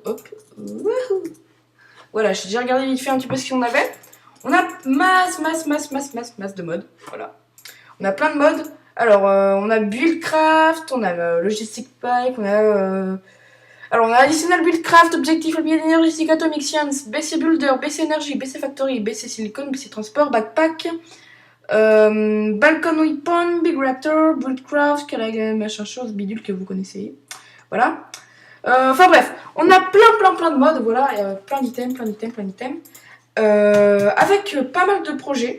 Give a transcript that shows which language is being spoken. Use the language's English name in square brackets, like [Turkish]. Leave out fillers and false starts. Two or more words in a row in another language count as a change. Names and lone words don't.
[French] Hop, wouhou. Voilà, j'ai déjà regardé vite fait un petit peu ce qu'on avait. On a masse de modes, voilà. On a plein de modes. Alors, on a Buildcraft, on a Logistic Pipe, on a... Alors, on a Additional Buildcraft, Objectif, Energy, Atomic Science, BC Builder, BC Energy, BC Factory, BC Silicon, BC Transport, Backpack, Balcon Weapon, Big Raptor, Buildcraft, machin chose, bidule que vous connaissez. Voilà. Enfin bref, on a plein de modes, voilà, plein d'items, avec pas mal de projets.